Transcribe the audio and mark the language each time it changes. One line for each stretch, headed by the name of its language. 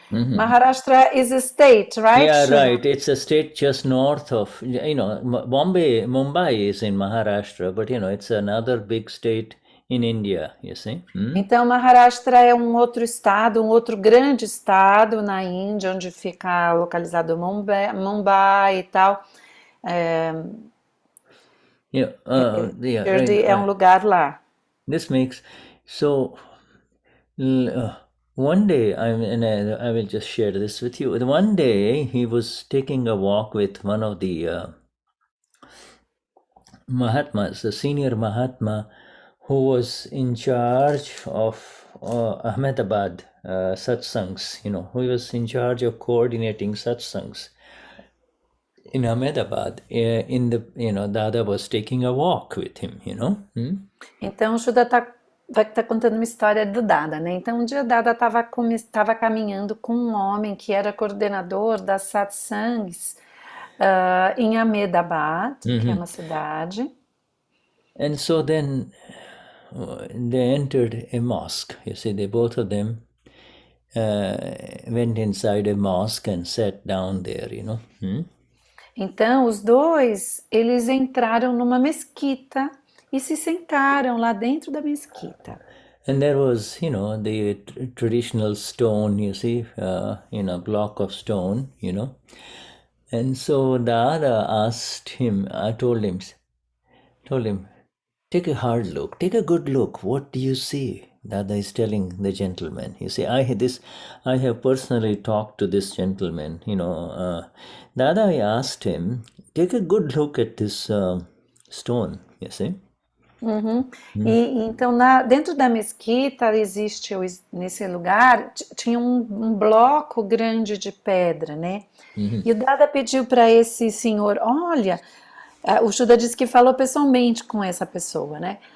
English: Maharashtra is a state, right? Yeah, right. It's a state just north of, Mumbai is in Maharashtra, but it's another big state in India, you see.
Portuguese: Então, Maharashtra é um outro estado, um outro grande estado na Índia, onde fica localizado Mumbai e tal.
English: Right.
Portuguese: É um lugar lá.
English: This makes so. One day, I will just share this with you. One day, he was taking a walk with one of the Mahatmas, the senior Mahatma, who was in charge of Ahmedabad satsangs, who was in charge of coordinating satsangs in Ahmedabad. Dada was taking a walk with him,
Portuguese: Então, o Shuddha vai estar contando uma história do Dada, né? Então, um dia Dada estava caminhando com um homem que era coordenador das satsangs em Ahmedabad, que é uma cidade.
English: And so then they entered a mosque. You see, both of them went inside a mosque and sat down there, Então, os dois, eles entraram numa mesquita e se sentaram lá dentro da mesquita. And there was, the traditional stone, you see, block of stone, And so Dada asked him, I told him, take a hard look, take a good look. What do you see? Dada is telling the gentleman. You see, I have personally talked to this gentleman. Dada, I asked him, take a good look at this stone. You see.
Portuguese: E então dentro da mesquita existe nesse lugar tinha um bloco grande de pedra, né? E o Dada pediu para esse senhor, olha, o Shuddha disse que falou pessoalmente com essa pessoa, né?